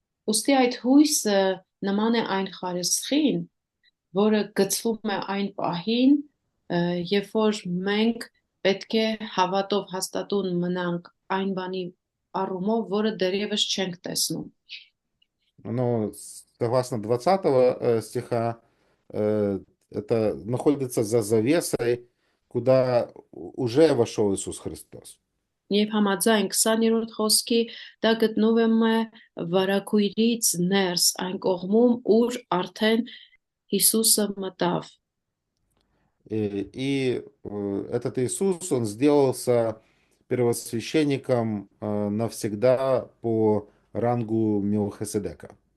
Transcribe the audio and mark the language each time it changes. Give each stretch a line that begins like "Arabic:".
Armenian: Ուստի այդ հույսը նման է այն խարեսխին, որը գծվում է այն պահին, երբ որ մենք պետք է հավատով հաստատուն մնանք այն բանի առումով, որը դեռևս չենք տեսնում։
Russian: Но согласно 20 стиха, это находится за завесой, куда уже вошел Иисус Христос.
Armenian: Եվ համաձայն 20-րդ խոսքի դա գտնվում է վարակույրից ներս այն կողմում, ուր արդեն Հիսուսը մտավ։
Russian: И этот Иисус, он сделался первосвященником навсегда по рангу Мелхиседека.